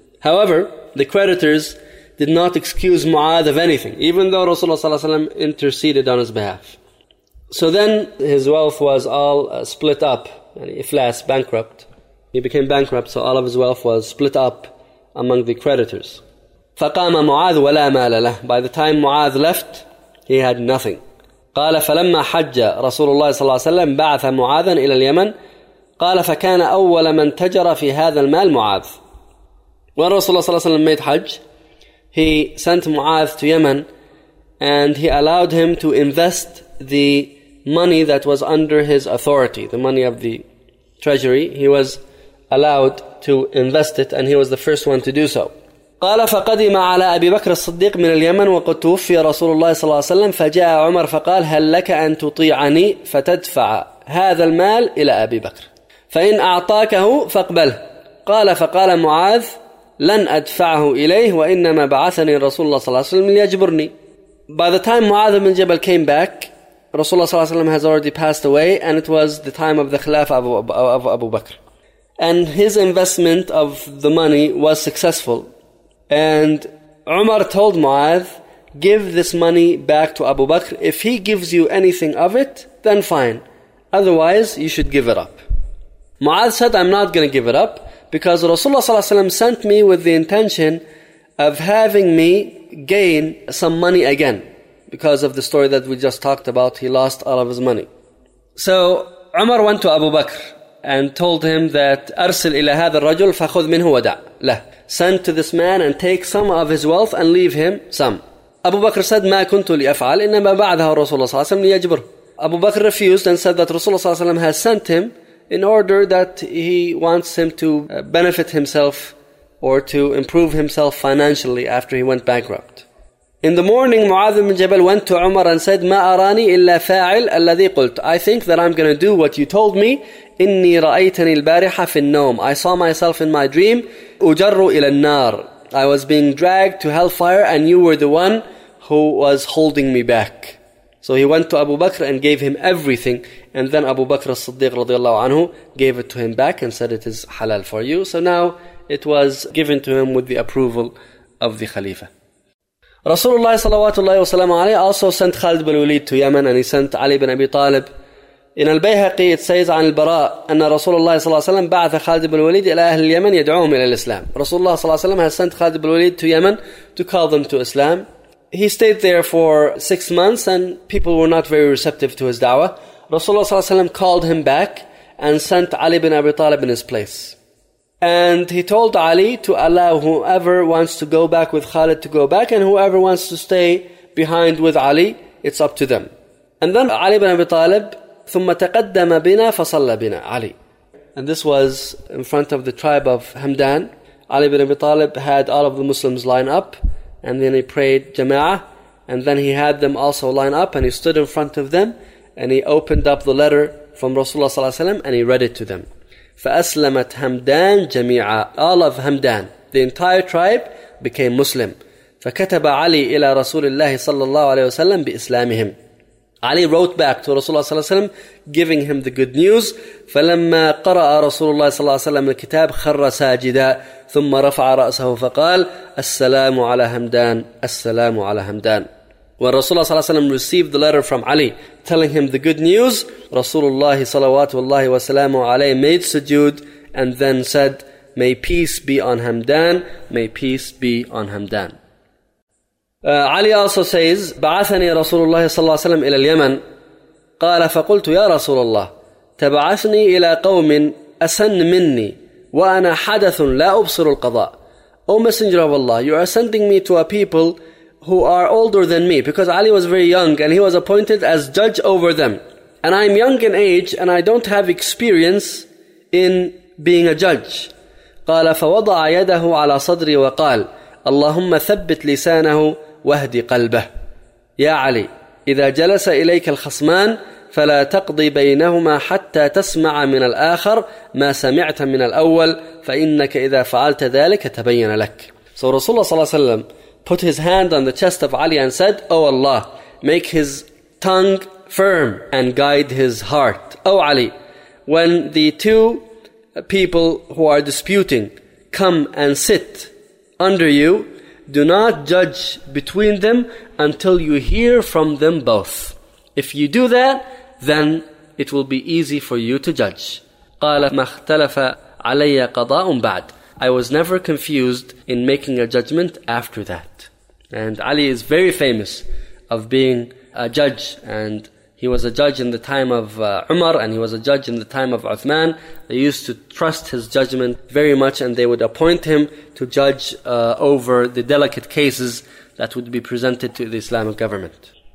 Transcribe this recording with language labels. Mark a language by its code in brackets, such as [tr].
[en] However, the creditors did not excuse Mu'adh of anything, even though Rasulullah ﷺ interceded on his behalf. So then his wealth was all split up, and iflas, bankrupt. He became bankrupt, so all of his wealth was split up among the creditors. [ar] فقام معاذ ولا مال له. [en] By the time Mu'adh left, he had nothing. [ar] قال فلما حج رسول الله صلى الله عليه وسلم بعث معاذا إلى اليمن قال فكان أول من تجر في هذا المال معاذ. [en] When Rasulullah صلى الله عليه وسلم made Hajj, he sent Mu'adh to Yemen and he allowed him to invest the money that was under his authority, the money of the treasury. He was allowed to invest it, and he was the first one to do so. [ar] قال فقدم على أبي بكر الصديق من اليمن وقد توفي رسول الله صلى الله عليه وسلم فجاء عمر فقال هل لك أن تطيعني فتدفع هذا المال إلى أبي بكر فإن أعطاكه فاقبله قال فقال معاذ لن أدفعه إليه وإنما بعثني رسول الله صلى الله عليه وسلم ليجبرني. [en] By the time Mu'adh ibn Jabal came back, Rasulullah صلى الله عليه وسلم has already passed away, and it was the time of the Khilafah of Abu Bakr. And his investment of the money was successful. And Umar told Mu'adh, give this money back to Abu Bakr. If he gives you anything of it, then fine. Otherwise, you should give it up. Mu'adh said, I'm not going to give it up, because Rasulullah صلى الله عليه وسلم sent me with the intention of having me gain some money again. Because of the story that we just talked about, he lost all of his money. So Umar went to Abu Bakr and told him that [ar] أرسل إلى هذا الرجل فخذ منه ودع له. [en] Send to this man and take some of his wealth and leave him some. Abu Bakr said, [ar] ما كنت لأفعل إنما بعدها رسول الله صلى الله عليه وسلم ليجبر. [en] Abu Bakr refused and said that رسول الله صلى الله عليه وسلم has sent him in order that he wants him to benefit himself or to improve himself financially after he went bankrupt. In the morning, Mu'adh ibn Jabal went to Umar and said, [ar] ما أراني إلا فاعل الذي قلت. [en] I think that I'm going to do what you told me. [ar] إني رأيتني البارحة في النوم. [en] I saw myself in my dream. [ar] أجر إلى النار. [en] I was being dragged to hellfire and you were the one who was holding me back. So he went to Abu Bakr and gave him everything. And then Abu Bakr as-Siddiq رضي الله عنه gave it to him back and said, it is halal for you. So now it was given to him with the approval of the Khalifa. Rasulullah sallallahu alayhi wa sallam also sent Khalid bin Walid to Yemen, and he sent Ali bin Abi Talib. In Al-Bayhaqi it says [ar] عن البراء أن رسول الله صلى الله عليه وسلم بعث خالد بن الوليد إلى أهل اليمن يدعوهم إلى الإسلام. [en] رسول الله صلى الله عليه وسلم has sent خالد بن الوليد to Yemen to call them to Islam. He stayed there for 6 months and people were not very receptive to his da'wah. رسول الله صلى الله عليه وسلم called him back and sent Ali bin Abi Talib in his place. And he told Ali to allow whoever wants to go back with Khalid to go back, and whoever wants to stay behind with Ali, it's up to them. And then Ali bin Abi Talib, [ar] ثم تقدم بنا فصلى بنا علي. [en] And this was in front of the tribe of Hamdan. Ali bin Abi Talib had all of the Muslims line up, and then he prayed jama'ah, and then he had them also line up, and he stood in front of them, and he opened up the letter from Rasulullah صلى الله عليه وسلم, and he read it to them. [ar] فأسلمت همدان جميعا. [en] All of Hamdan, the entire tribe, became Muslim. [ar] فكتب علي إلى رسول الله صلى الله عليه وسلم بإسلامهم. [en] Ali wrote back to Rasulullah صلى الله عليه وسلم, giving him the good news. [ar] فلما قرأ رسول الله صلى الله عليه وسلم الكتاب خر ساجدا ثم رفع رأسه فقال السلام على همدان السلام على همدان. [en] When Rasulullah صلى الله عليه وسلم received the letter from Ali telling him the good news, Rasulullah صلوات الله وسلامه عليه made sujood and then said, may peace be on Hamdan, may peace be on Hamdan. Ali also says, [ar] بعثني رسول الله صلى الله عليه وسلم إلى اليمن. قال فقلت يا رسول الله تبعثني إلى قوم أسن مني وأنا حدث لا أبصر القضاء. [en] O Messenger of Allah, you are sending me to a people who are older than me, because Ali was very young and he was appointed as judge over them. And I'm young in age and I don't have experience in being a judge. [ar] قال فوضع يده على صدري وقال اللهم ثبت لسانه واهد قلبه. يا علي إذا جلس إليك الخصمان فلا تقضي بينهما حتى تسمع من الآخر ما سمعت من الأول فإنك إذا فعلت ذلك تبين لك. [en] So Rasulullah صلى الله عليه وسلم put his hand on the chest of Ali and said, O Allah, make his tongue firm and guide his heart. O Ali, when the two people who are disputing come and sit under you, do not judge between them until you hear from them both. If you do that, then it will be easy for you to judge. [ar] قال ما اختلف علي قضاء بعد. [en] I was never confused in making a judgment after that. And Ali is very famous of being a judge. And he was a judge in the time of Umar, and he was a judge in the time of Uthman. They used to trust his judgment very much, and they would appoint him to judge over the delicate cases that would be presented to the Islamic government.